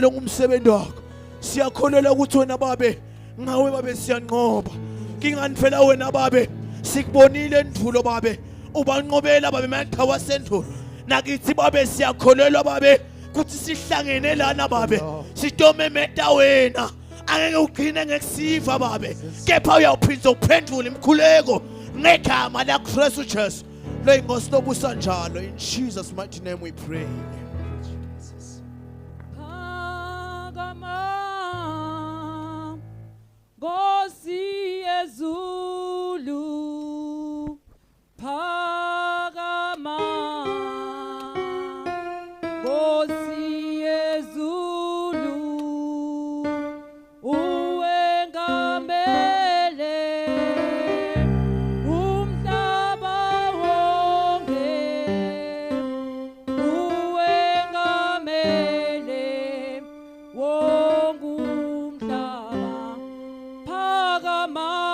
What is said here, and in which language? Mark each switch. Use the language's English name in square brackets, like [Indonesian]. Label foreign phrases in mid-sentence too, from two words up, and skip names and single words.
[Zulu] lo ngumsebenzi wakho siyakholelwa ukuthi wena babe ngawe babe siyanqoba kinganifela wena babe sikubonile endulo babe ubanqobela babe maqhawa sendulo nakithi babe siyakholelwa babe kuthi sihlangene lana babe sitomemeta wena angeke ugcine ngekusiva babe kepha uyawuphinza uphendula imkhuleko ngegama la Kristu Jesu lo inkosi lobusa njalo [English] in Jesus mighty name we pray. [Zulu] Nkosi yezulu phakama Nkosi yezulu uwengamele umhlaba wonke uwengamele wonke umhlaba phakama